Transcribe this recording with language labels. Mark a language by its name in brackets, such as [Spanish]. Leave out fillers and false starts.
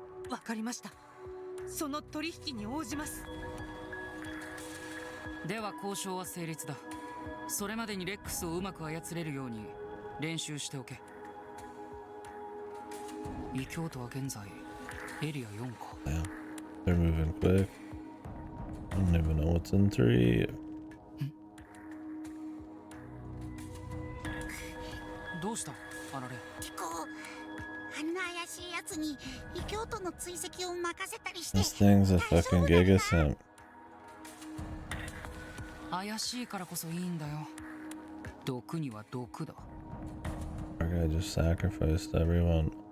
[Japanese] わかりました。その取引に応じます。では交渉は成立だ。それまでにレックスをうまく操れるように練習しておけ。異教徒は現在エリア4か。 [English] Yeah, they're moving quick. I don't even know what's in 3. [Japanese] どうしたあられ。聞こう。あんな怪しいやつに異教徒の追跡を任せたりして。 [English] This thing's a fucking gigasimp. [Japanese] 怪しいからこそいいんだよ。毒には毒だ。 [English] Our guy just sacrificed everyone.